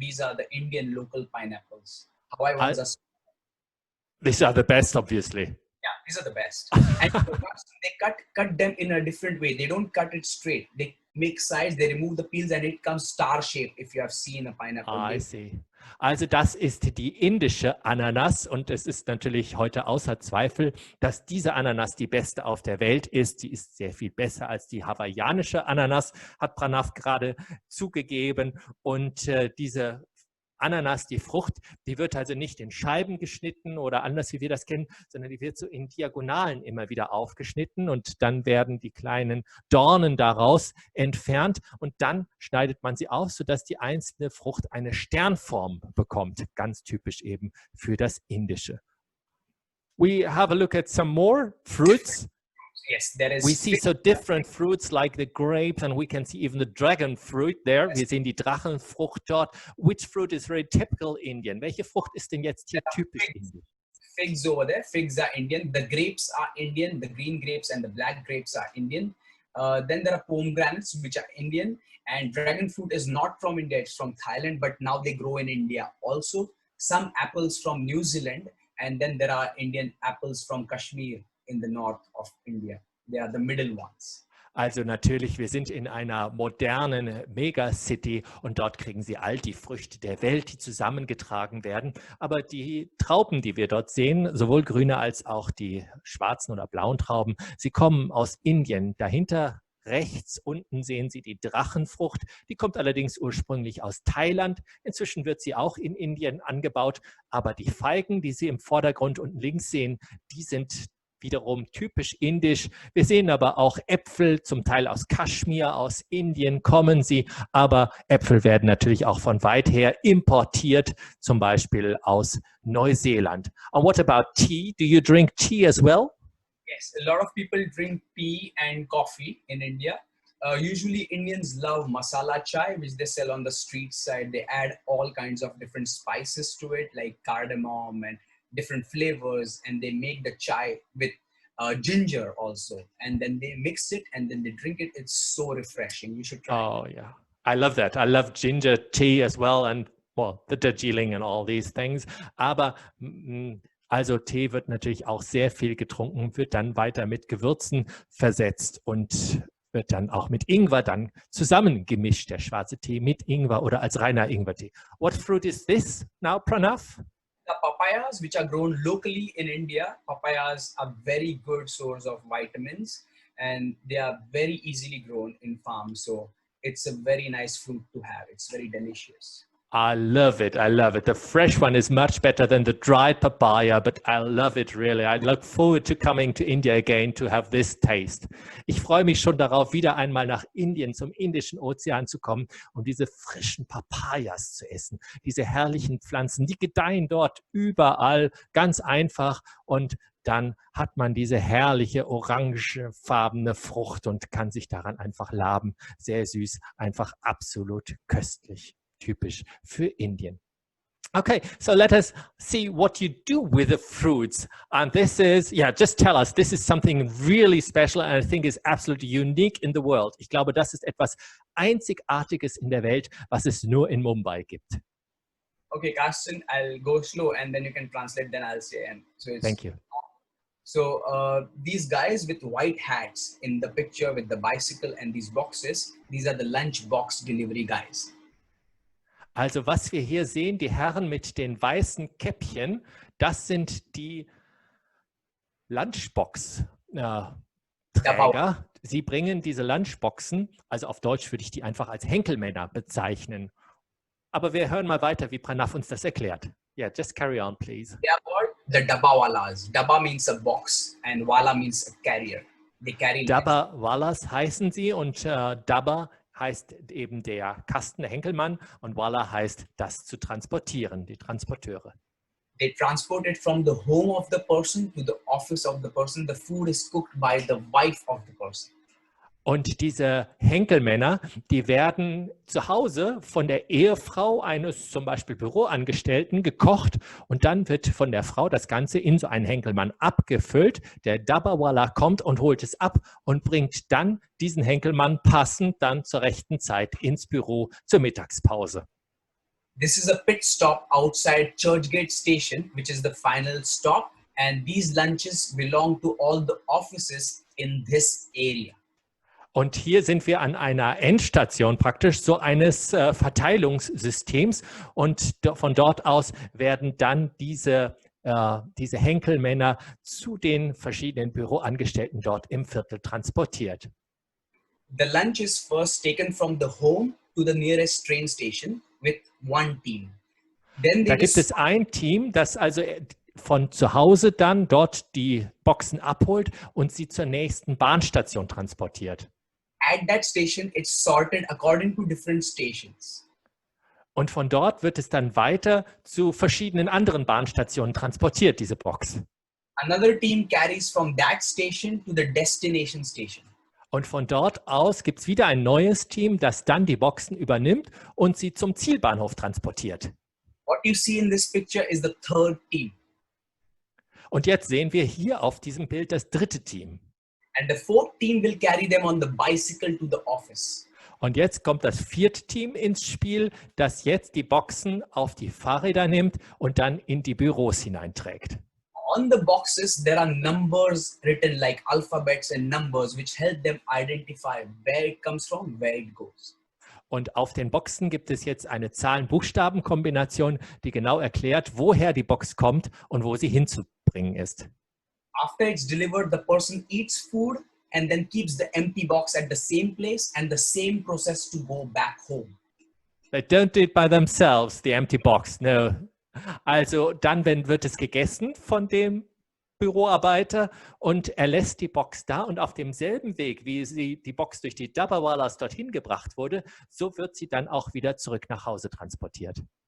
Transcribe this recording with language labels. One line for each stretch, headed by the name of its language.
English: These are the Indian local pineapples. Hawaii ones are... These are the best, obviously. Yeah, these are the best. And they cut them in a different way. They don't cut it straight. They make sides, they remove the peels, and it comes star-shaped, if you have seen a pineapple. I see.
German: Also das ist die indische Ananas und es ist natürlich heute außer Zweifel, dass diese Ananas die beste auf der Welt ist. Die ist sehr viel besser als die hawaiianische Ananas, hat Pranav gerade zugegeben. Und diese Ananas, die Frucht, die wird also nicht in Scheiben geschnitten oder anders, wie wir das kennen, sondern die wird so in Diagonalen immer wieder aufgeschnitten und dann werden die kleinen Dornen daraus entfernt und dann schneidet man sie auf, sodass die einzelne Frucht eine Sternform bekommt, ganz typisch eben für das Indische.
English: We have a look at some more fruits. Yes, there is. We see so different fruits like the grapes and we can see even the dragon fruit there.
German: Wir sehen die Drachenfrucht dort.
English: Which fruit is very typical Indian?
German: Welche Frucht ist denn jetzt hier typisch Indian?
English: Figs over there. Figs are Indian. The grapes are Indian. The green grapes and the black grapes are Indian. Then there are pomegranates which are Indian. And dragon fruit is not from India. It's from Thailand, but now they grow in India. Also, some apples from New Zealand. And then there are Indian apples from Kashmir in the north of India. They are the middle ones.
German: Also natürlich, wir sind in einer modernen Megacity und dort kriegen Sie all die Früchte der Welt, die zusammengetragen werden. Aber die Trauben, die wir dort sehen, sowohl grüne als auch die schwarzen oder blauen Trauben, sie kommen aus Indien. Dahinter Rechts unten sehen Sie die Drachenfrucht. Die kommt allerdings ursprünglich aus Thailand. Inzwischen wird sie auch in Indien angebaut. Aber die Feigen, die Sie im Vordergrund unten links sehen, die sind wiederum typisch indisch. Wir sehen aber auch Äpfel, zum Teil aus Kaschmir, aus Indien kommen sie. Aber Äpfel werden natürlich auch von weit her importiert, zum Beispiel aus Neuseeland.
English: And what about tea? Do you drink tea as well? Yes, a lot of people drink tea and coffee in India. Usually Indians love masala chai, which they sell on the street side. They add all kinds of different spices to it, like cardamom and different flavors, and they make the chai with ginger also. And then they mix it and then they drink it. It's so refreshing. You should try it. Oh, yeah. I love that. I love ginger tea as well and, well, the Darjeeling and all these things.
German: Aber also Tee wird natürlich auch sehr viel getrunken, wird dann weiter mit Gewürzen versetzt und wird dann auch mit Ingwer dann zusammengemischt, der schwarze Tee mit Ingwer oder als reiner Ingwertee.
English: What fruit is this now, Pranav? The papayas, which are grown locally in India, papayas are very good source of vitamins and they are very easily grown in farms. So it's a very nice fruit to have. It's very delicious. I love it. I love it. The fresh one is much better than the dried papaya, but I love it really. I look forward to coming to India again to have this taste.
German: Ich freue mich schon darauf, wieder einmal nach Indien, zum Indischen Ozean zu kommen und diese frischen Papayas zu essen. Diese herrlichen Pflanzen, die gedeihen dort überall, ganz einfach. Und dann hat man diese herrliche orangefarbene Frucht und kann sich daran einfach laben. Sehr süß, einfach absolut köstlich. Typisch für Indien.
English: Okay, so let us see what you do with the fruits. And this is, yeah, just tell us, this is something really special and I think is absolutely unique in the world.
German: Ich glaube, das ist etwas Einzigartiges in der Welt, was es nur in Mumbai gibt.
English: Okay, Carsten, I'll go slow and then you can translate, then I'll say. And so Thank you. So these guys with white hats in the picture with the bicycle and these boxes, these are the lunch box delivery guys.
German: Also was wir hier sehen, die Herren mit den weißen Käppchen, das sind die Lunchbox-Träger. Sie bringen diese Lunchboxen, also auf Deutsch würde ich die einfach als Henkelmänner bezeichnen. Aber wir hören mal weiter, wie Pranav uns das erklärt.
English: Yeah, just carry on, please. They are called the Dabbawallas. Dabba means a box and Wala means a carrier. They carry
German: Dabbawallas heißen sie und Dabba heißt eben der Kasten, der Henkelmann, und Walla heißt das zu transportieren, die Transporteure.
English: They transport it from the home of the person to the office of the person. The food is cooked by the wife of the person.
German: Und diese Henkelmänner, die werden zu Hause von der Ehefrau eines zum Beispiel Büroangestellten gekocht und dann wird von der Frau das Ganze in so einen Henkelmann abgefüllt. Der Dabbawalla kommt und holt es ab und bringt dann diesen Henkelmann passend dann zur rechten Zeit ins Büro zur Mittagspause.
English: This is a pit stop outside Churchgate Station, which is the final stop. And these lunches belong to all the offices in this area.
German: Und hier sind wir an einer Endstation praktisch, so eines Verteilungssystems. Und von dort aus werden dann diese Henkelmänner zu den verschiedenen Büroangestellten dort im Viertel transportiert.
English: The lunch is first taken from the home to the nearest train station with one team. Then
German: Da gibt es ein Team, das also von zu Hause dann dort die Boxen abholt und sie zur nächsten Bahnstation transportiert.
English: At that station, it's sorted according to different stations.
German: Und von dort wird es dann weiter zu verschiedenen anderen Bahnstationen transportiert, diese Box.
English: Another team carries from that station to the destination station.
German: Und von dort aus gibt es wieder ein neues Team, das dann die Boxen übernimmt und sie zum Zielbahnhof transportiert.
English: What you see in this picture is the third team.
German: Und jetzt sehen wir hier auf diesem Bild das dritte Team.
English: And the fourth team will carry them on the bicycle to the office.
German: Und jetzt kommt das vierte Team ins Spiel, das jetzt die Boxen auf die Fahrräder nimmt und dann in die Büros hineinträgt.
English: On the boxes, there are numbers written like alphabets and numbers, which help them identify where it comes from, where it goes.
German: Und auf den Boxen gibt es jetzt eine Zahlen-Buchstaben-Kombination, die genau erklärt, woher die Box kommt und wo sie hinzubringen ist.
English: After it's delivered, the person eats food and then keeps the empty box at the same place and the same process to go back home. They don't do it by themselves, the empty box, no.
German: Also dann wird es gegessen von dem Büroarbeiter und er lässt die Box da und auf demselben Weg, wie die Box durch die Dabbawallas dorthin gebracht wurde, so wird sie dann auch wieder zurück nach Hause transportiert.